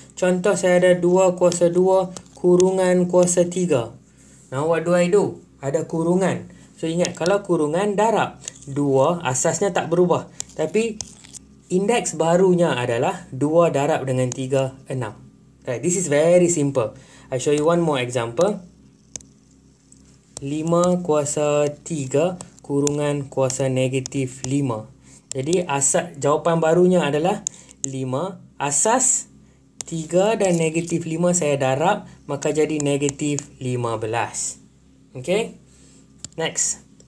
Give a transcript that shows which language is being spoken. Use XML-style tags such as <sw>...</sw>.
<ms>Contoh saya ada 2 kuasa 2 kurungan kuasa 3.</ms> <en>Now, what do I do?</en> <ms>Ada kurungan. So, ingat, kalau kurungan darab 2, asasnya tak berubah. Tapi, indeks barunya adalah 2 darab dengan 3, 6.</ms> <en>Right, this is very simple. I show you one more example.</en> <ms>5 kuasa 3 kurungan kuasa negatif 5. Jadi asas jawapan barunya adalah 5. Asas 3 dan negatif 5 saya darab, maka jadi negatif 15. Okay. Next.</ms>